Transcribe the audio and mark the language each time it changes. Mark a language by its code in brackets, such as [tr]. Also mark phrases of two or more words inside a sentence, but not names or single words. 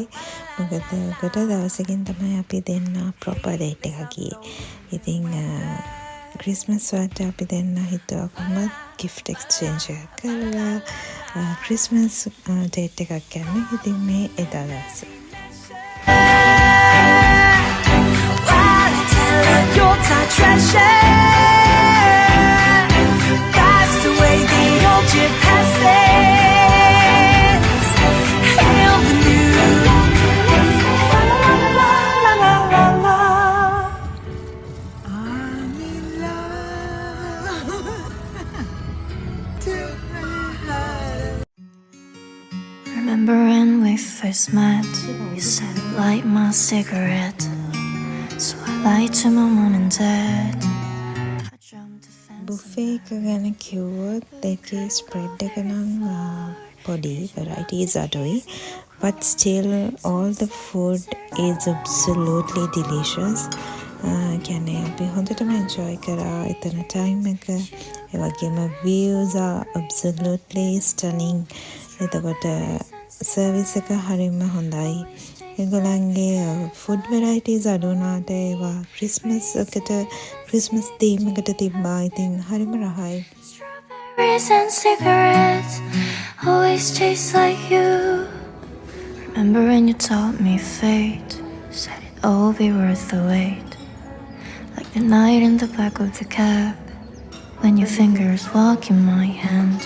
[si] මොකද ගොඩ දවසකින් තමයි අපි දෙන්න [en] proper date [si] එකක් ගියේ. ඉතින් ක්‍රිස්මස් වලට අපි දෙන්න හිතුවා කොහොමද [en] gift exchange [si] එකක් කරලා [en] Christmas date [si] එකක් ගන්න. ඉතින් මේ එදා දවසේ [en] Yuletide treasure. Fast away the old year passes. Hail the new. La la la la la la la. I'm in love. Remember when we first met? You said light my cigarette. So I lied to my mom and dad. I jumped the fence. [si] බුෆේ එක ගැන කිව්වොත් ඒකේ ස්ප්‍රෙඩ් එක නම් පොඩි varieties අඩුයි. [en] But still all the food is absolutely delicious. [si] කියන්නේ අපි හොඳටම enjoy කරා එතන time එක. ඒ වගේම [en] views are absolutely stunning. [si] එතකොට service එක හරිම හොඳයි. ඒගොල්ලන්ගේ [en] food varieties [si] අඩු වුණාට ඒවා [en] Christmas theme [si] එකට තිබ්බා. ඉතින් හරිම රහයි. [en] Strawberries and cigarettes always taste like you. Remember when you taught me fate? Said it all be worth the wait. Like the night in the back of the cab when your fingers walk in my hand.